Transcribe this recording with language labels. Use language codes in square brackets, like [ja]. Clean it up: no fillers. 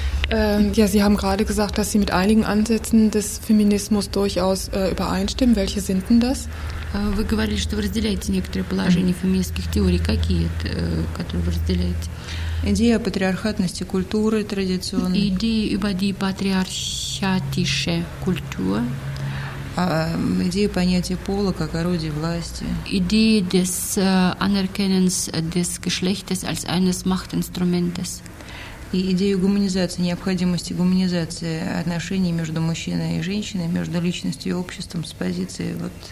[de] Ja, Sie haben gerade gesagt, dass Sie mit einigen Ansätzen des Feminismus durchaus übereinstimmen. Welche sind denn das? [ru] Вы говорили, что вы разделяете некоторые положения феминистских теорий. Какие это, которые вы разделяете? Идея о патриархатности культуры традиционной. Идеи [de] über die patriarchatische Kultur. [ru] Идея понятия пола как орудия власти. Идея [de] des Anerkennens des Geschlechtes als eines Machtinstrumentes. [ru] И идею гуманизации, необходимости гуманизации отношений между мужчиной и женщиной, между личностью и обществом с позиции вот...